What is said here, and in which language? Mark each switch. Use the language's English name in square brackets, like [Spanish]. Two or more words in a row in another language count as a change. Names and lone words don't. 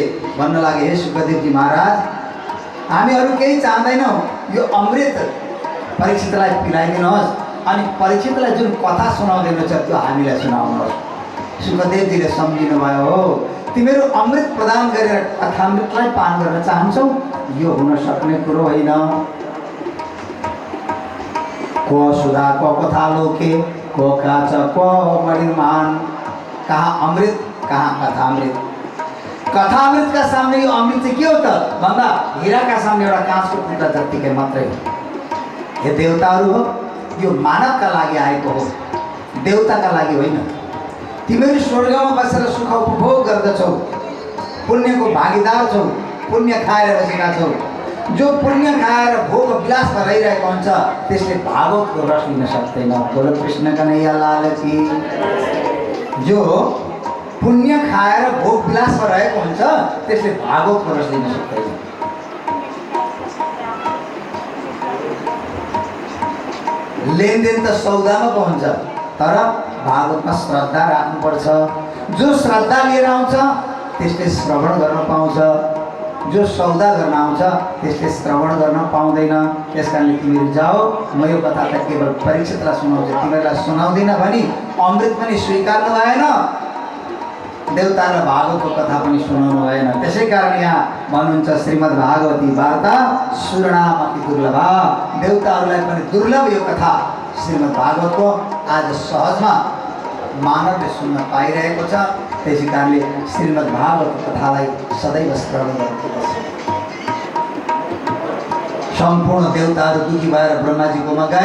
[Nepali] भन्न लागे, हे सुखदेवजी महाराज, हामी अरू केही चाहदैनौँ, यो अमृत परीक्षितलाई पिलाइदिनुहोस् अनि परीक्षितलाई जुन कथा सुनाउँदै रहेछ त्यो हामीलाई सुनाउनुहोस्। सुखदेवजीले सम्झिनुभयो, हो तिमीहरू अमृत प्रदान गरेर कथामृतलाई पान गर्न चाहन्छौ, यो हुन सक्ने कुरो होइन। [Sanskrit] को सुधा को कथा लोके को काच को मणिमान, [Nepali] कहाँ अमृत कहाँ कथामृत। कथामृतका सामने यो अमृत चाहिँ के हो त भन्दा हिराका सामने एउटा काँचको टुक्रा जत्तिकै मात्रै हो। हे देवताहरू हो, यो मानवका लागि आएको हो, देवताका लागि होइन। तिमीहरू स्वर्गमा बसेर सुख उपभोग गर्दछौ, पुण्यको भागीदार छौ, पुण्य खाएर बसेका छौ। जो पुण्य खाएर भोग विलासमा रहिरहेको हुन्छ त्यसले भागवतको रस लिन सक्दैन। [Hindi] बोलो कृष्ण कन्हैया लाल की। [Nepali] जो पुण्य खाएर भोग विलासमा रहेको हुन्छ त्यसले भागवतको रस लिन सक्दैन। लेनदेन त सौदामा पो हुन्छ, तर भागवतमा श्रद्धा राख्नुपर्छ। जो श्रद्धा लिएर आउँछ त्यसले श्रवण गर्न पाउँछ, जो सौदा गर्न आउँछ त्यसले श्रवण गर्न पाउँदैन। त्यस कारणले तिमीहरू जाओ, म यो कथा त केवल परीक्षितलाई सुनाउँछु, तिमीहरूलाई सुनाउँदिन भनी अमृत पनि स्वीकार्नु भएन, देवतालाई भागवतको कथा पनि सुनाउनु भएन। त्यसै कारण यहाँ भन्नुहुन्छ [Sanskrit] श्रीमद् भागवती वार्ता सुरणामपि दुर्लभा, [Nepali] देवताहरूलाई पनि दुर्लभ यो कथा श्रीमद् भागवतको आज सहजमा मानवले सुन्न पाइरहेको छ। त्यसै कारणले श्रीमद् भागवत कथालाई सदैव श्रवण गर्नुपर्छ। सम्पूर्ण देवताहरू दुखी भएर ब्रह्माजीकोमा गए।